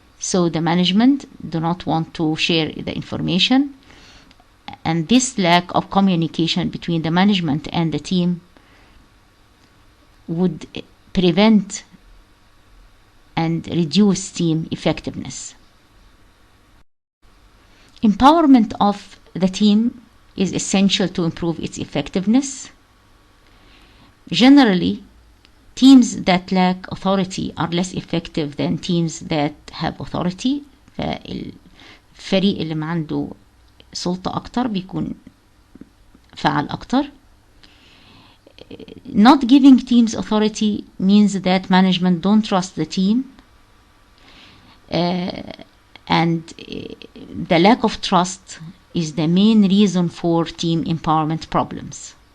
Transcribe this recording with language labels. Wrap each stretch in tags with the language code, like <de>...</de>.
<en>so the management do not want to share the information, and this lack of communication between the management and the team would prevent and reduce team effectiveness. Empowerment of the team is essential to improve its effectiveness. Generally, teams that lack authority are less effective than teams that have authority.</en> <ar>فالفريق اللي ما عنده سلطة أكتر بيكون فعال أكتر.</ar> <en>Not giving teams authority means that management don't trust the team, and the lack of trust is the main reason for team empowerment problems.</en>